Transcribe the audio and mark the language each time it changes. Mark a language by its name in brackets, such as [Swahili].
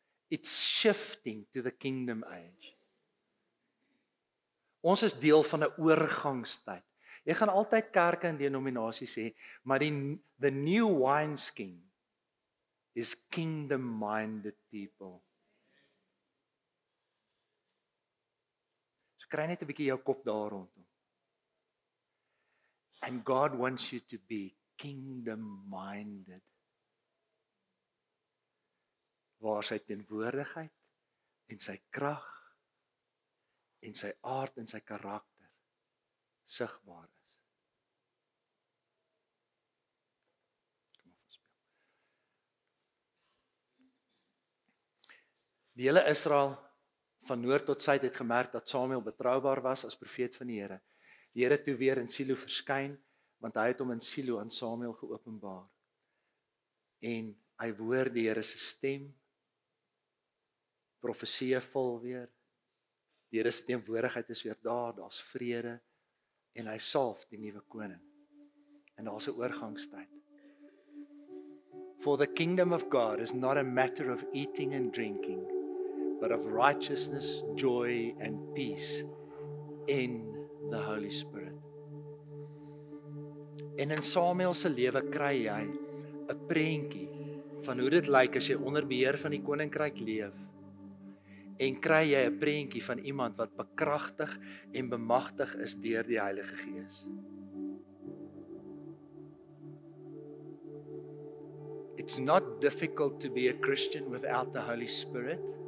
[English] It's shifting to the kingdom age. [Afrikaans] Ons is deel van 'n oorgangstyd. Jy gaan altyd kerke en denominasies hê, maar [English] the new wineskin is kingdom-minded people. [Afrikaans] So kry net 'n bietjie jou kop daar rondom. [English] And God wants you to be kingdom-minded. [Afrikaans] Waar sy teenwoordigheid en sy krag en sy aard en sy karakter sigbaar is. Kom op, speel. Die hele Israel van noord tot suid het gemerk dat Samuel betroubaar was as profeet van die Here. Die Here toe weer in Silo verskyn, want hy het hom in Silo aan Samuel geopenbaar. En hy hoor die Here se stem. Profeseë vol weer. Die Here se teenwoordigheid is weer daar, daar's vrede en hy salf die nuwe koning. En daar's 'n oorgangstyd. [English] For the kingdom of God is not a matter of eating and drinking, but of righteousness, joy and peace in the Holy Spirit. [Afrikaans] En in Samuel se lewe kry jy 'n prentjie van hoe dit lyk as jy onder beheer van die koninkryk leef. En kry jy 'n prentjie van iemand wat bekragtig en bemagtig is deur die Heilige Gees. [English] It's not difficult to be a Christian without the Holy Spirit.